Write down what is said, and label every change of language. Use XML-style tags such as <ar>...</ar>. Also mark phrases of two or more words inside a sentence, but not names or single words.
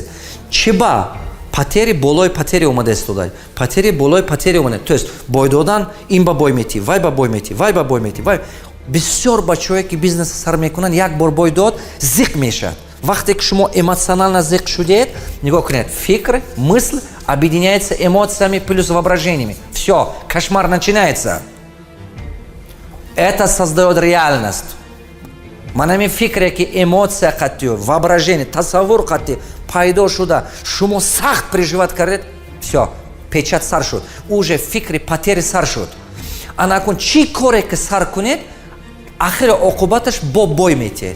<tg>Чи ба патери болои патери омада истодай. Патери болои патери омада. То есть бой додан, ин ба бой мети, вай ба бой мети, вай ба бой мети, вай. Бисёр бачаҳое ки бизнес сар мекунанд, як бор бой дод, зиқ мешавад. Вақте ки шумо эмоционально зиқ шудед, нигоҳ кунед, фикр,</tg> <ru>мысль объединяется эмоциями плюс воображениями. Всё, кошмар начинается. Это создает реальность.</ru> <tg>Манами фикре ки эмоция қаттиё, воображение, тасаввур қатти пайдо шуда, шумо сахт переживат кардед, всё, печат сар шуд. Уже фикри патери сар шуд. Ана кун чӣ коре ки сар кунед, ахири оқубаташ бо бой метиҳед.</tg>